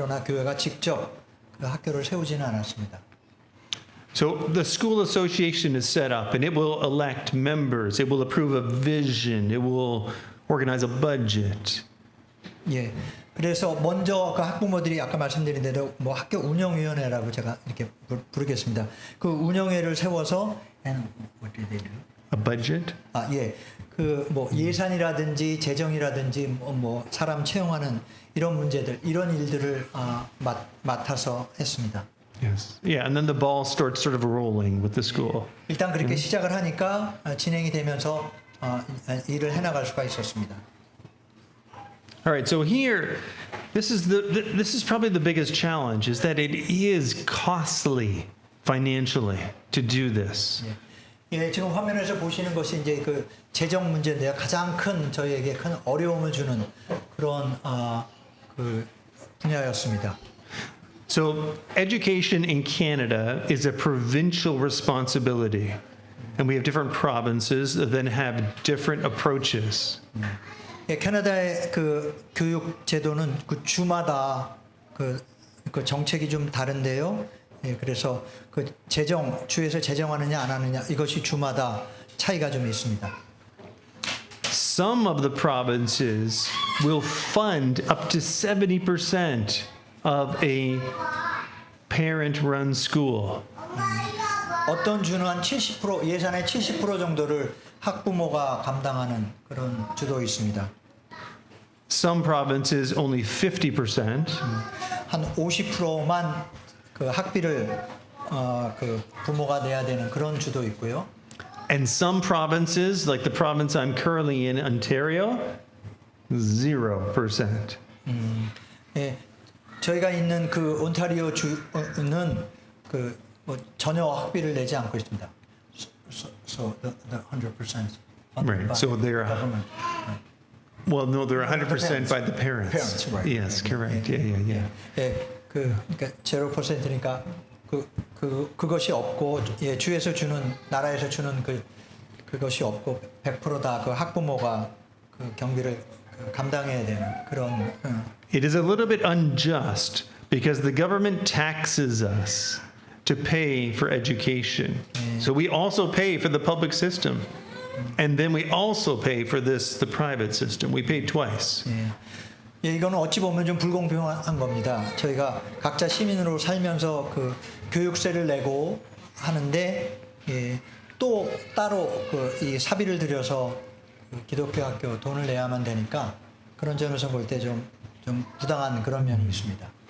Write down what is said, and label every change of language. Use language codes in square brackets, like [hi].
[ko] 그러나 교회가 직접 그 학교를 세우지는 않았습니다. [en] So the school association is set up and it will elect members. It will approve a vision. It will organize a budget. [ko] 예. 그래서 먼저 그 학부모들이 아까 말씀드린 대로 뭐 학교 운영위원회라고 제가 이렇게 부르겠습니다. 그 운영회를 세워서 [en] what did they do? A budget? [ko] 아, 예. 그 뭐 예산이라든지 재정이라든지 뭐 사람 채용하는 이런 문제들, 이런 일들을 맡아서 했습니다. [en] Yes. Yeah, and then the ball starts sort of rolling with the school. [ko] 일단 그렇게 시작을 하니까 진행이 되면서 일을 해나갈 수가 있었습니다. [en] All right, so here, this is probably the biggest challenge, is that it is costly financially to do this. [ko] 예, 지금 화면에서 보시는 것이 이제 그 재정 문제인데요. 가장 큰 저희에게 큰 어려움을 주는 그런 그 분야였습니다. [en] So education in Canada is a provincial responsibility, and we have different provinces that then have different approaches. [ko] 예, 캐나다의 그 교육 제도는 그 주마다 그 정책이 좀 다른데요. 예, 그래서 그 주에서 재정하느냐 안 하느냐 이것이 주마다 차이가 좀 있습니다. [en] Some of the provinces will fund up to 70% of a parent-run school. [ko] 어떤 주는 한 70% 예산의 70% 정도를 학부모가 감당하는 그런 주도 있습니다. [en] Some provinces only 50%. [ko] 한 50%만 그 학비를 그 부모가 내야 되는 그런 주도 있고요. [en] And some provinces, like the province I'm currently in, Ontario, 0%. [ko] 예, 저희가 있는 그 온타리오 주는 그 뭐 전혀 학비를 내지 않고 있습니다. [en] So the 100% Right. So they're government. well, no, they're 100% by the parents. Parents, right. Yes, correct. Yeah. [ko] 예, 그러니까 0%니까 그것이 없고 예, 주에서 주는 나라에서 주는 그것이 없고 100% 그 학부모가 그 경비를 감당해야 되는 그런. [en] It is a little bit unjust because the government taxes us to pay for education. So we also pay for the public system. And then we also pay for the private system. We pay twice. [ko] 예, 이거는 어찌 보면 좀 불공평한 겁니다. 저희가 각자 시민으로 살면서 그 교육세를 내고 하는데 예, 또 따로 이 사비를 들여서 그 기독교 학교 돈을 내야만 되니까 그런 점에서 볼 때 좀 부당한 그런 면이 있습니다.